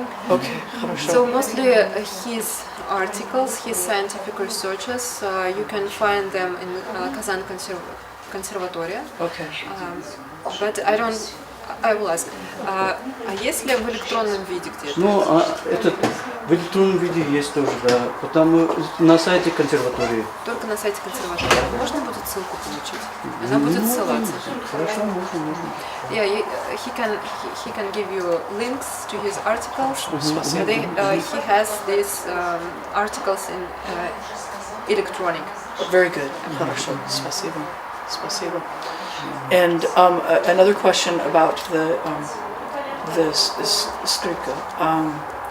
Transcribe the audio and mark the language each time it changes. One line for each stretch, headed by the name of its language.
English: Okay, хорошо. So mostly his articles, his scientific researches, you can find them in Kazan Conservatory. Okay. But I will ask.
Russian: А есть ли в электронном виде где-то? Ну, это в электронном виде есть тоже, да. Потому на сайте консерватории. Только на сайте консерватории. Можно будет ссылку получить? Она будет ссылаться. Хорошо, можно.
English: Yeah, he can give you links to his articles. He has these articles in electronic. Very good.
Russian: Хорошо. Спасибо. Спасибо.
English: And another question about the skripka.